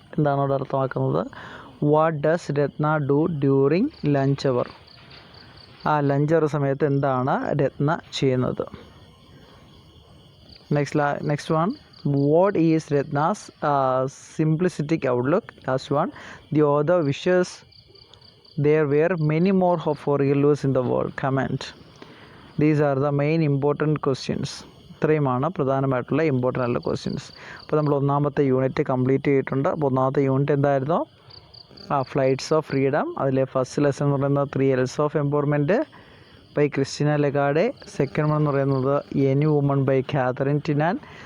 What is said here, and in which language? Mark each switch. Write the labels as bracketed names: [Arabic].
[Malayalam] എന്താണ് അവിടെ അർത്ഥമാക്കുന്നത്? [English] What does Ratna do during lunch hour? [Malayalam] Lunch അവർ സമയത്ത് എന്താണ് രത്ന ചെയ്യുന്നത്? [English] Next one, what is Ratna's simplistic outlook? Last one, the author wishes there were many more ഹൊറിഗല്ലൂസ് in the world. Comment. These are the main important questions. [Malayalam] ഇത്രയുമാണ് പ്രധാനമായിട്ടുള്ള important ആയിട്ടുള്ള questions. അപ്പോൾ നമ്മൾ ഒന്നാമത്തെ unit complete ചെയ്തിട്ടുണ്ട്. അപ്പോൾ ഒന്നാമത്തെ യൂണിറ്റ് എന്തായിരുന്നു? Flights of freedom. അതിലെ ഫസ്റ്റ് ലെസൺ എന്ന് പറയുന്നത് 3 L's of empowerment by Christina ലെഗാർഡെ. Second one എന്ന് പറയുന്നത് എനി വുമൺ ബൈ കാതറിൻ ടിനാൻ.